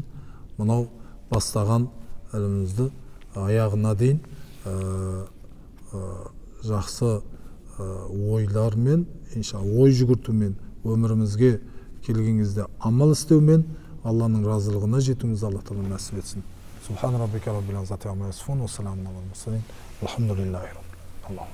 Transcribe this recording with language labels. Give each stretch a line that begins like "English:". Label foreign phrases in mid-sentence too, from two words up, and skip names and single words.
Kazakh: Мынау бастаған ілімімізді аяғына дейін жақсы ойлармен, иншалла ой жүгіртумен өмірімізге келгеніңізде амал істеумен Алланың разылығына жетуімізді Алла Тағала нәсіп етсін.
Arabic: سبحان ربك رب العزة عما يصفون وسلام على المرسلين. الحمد لله رب العالمين.